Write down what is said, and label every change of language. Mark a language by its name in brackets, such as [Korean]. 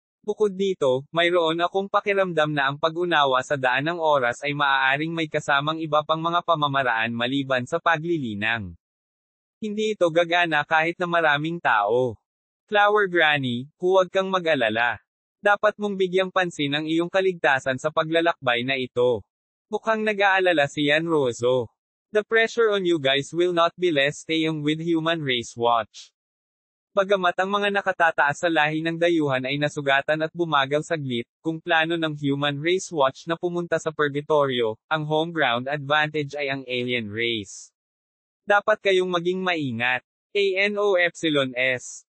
[Filipino] Bukod dito, mayroon akong pakiramdam na ang pag-unawa sa daan ng oras ay maaaring may kasamang iba pang mga pamamaraan maliban sa paglilinang. Hindi ito gagana kahit na maraming tao. Flower Granny, huwag kang mag-alala. Dapat mong bigyang pansin ang iyong kaligtasan sa paglalakbay na ito. Mukhang nag-aalala si Yanruozo. [English] The pressure on you guys will not be less staying with Human Race Watch. [Filipino] Bagamat ang mga nakatataas sa lahi ng dayuhan ay nasugatan at bumagal saglit, kung plano ng Human Race Watch na pumunta sa Purgatorio, ang home ground advantage ay ang alien race. Dapat kayong maging maingat. ANOEPSILON-S.